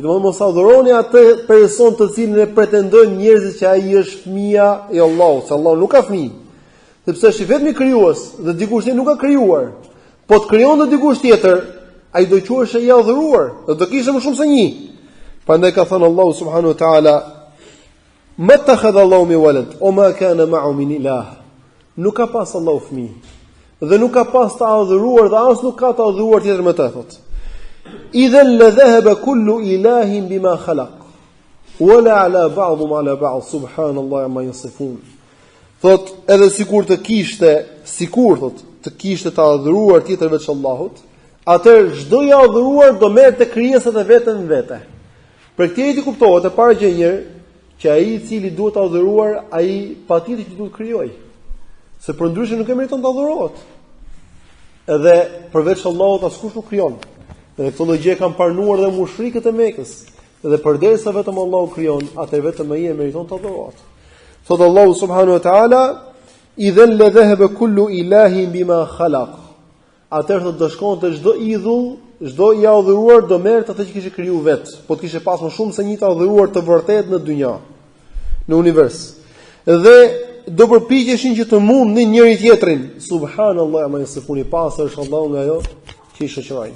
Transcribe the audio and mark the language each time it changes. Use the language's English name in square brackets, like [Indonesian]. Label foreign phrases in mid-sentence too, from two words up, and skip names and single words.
[Albanian] Domethënë mos adhuroni atë person të cilin e pretendojnë njerëzit që ai është fëmia e Allahut, se Allahu nuk ka fëmijë. Sepse është vetëm krijues dhe dikush tjetër nuk ka krijuar. Po të krijon dikush tjetër, ai do quhesh i adhuruar, dhe do kishte më shumë se një. Prandaj ka thënë Allahu [Arabic] سبحانه وتعالى: "ما اتخذ الله من ولد وما كان معه من إله." [Albanian] Nuk ka pas Allahu fëmijë. Dhe nuk ka pas të adhuruar dhe as nuk ka të adhuruar tjetër me të, thot. [Arabic] إذا لذهب كل إله بما خلق ولعلا بعضهم على بعض سبحان الله عما يصفون. [Albanian] Thot edhe sikur të kishte të adhuruar tjetër veç Allahut, atëherë çdo i adhuruar do merrte krijesat e vetën vete. Për këtë jeti kuptohet e para gjë një që ai i cili duhet të adhuruar, ai patjetër që duhet krijoj. Se për ndryshe nuk e meriton të adhurohet. Edhe përveç Allahut askush nuk krijon. Dhe këtë gjë kanë pranuar dhe mushrikët e Mekës. Dhe përderisa vetëm Allahu krijon, atë vetëm ai e meriton të adhurohet. Thot Allahu [Arabic] سبحانه وتعالى: "إذا لذهب كل إله بما خلق." [Albanian] Atëherë do shkonte çdo idhull, çdo i adhuruar do merrte atë që kishte krijuar vet. Po të kishte pas më shumë se një të adhuruar të vërtetë në dynja, në univers. Dhe do përpiqeshin që të mundnin njëri tjetrin. [Arabic] سبحان الله عما يصفون, [Albanian] pastër është Allahu nga ajo që i shoqërojnë.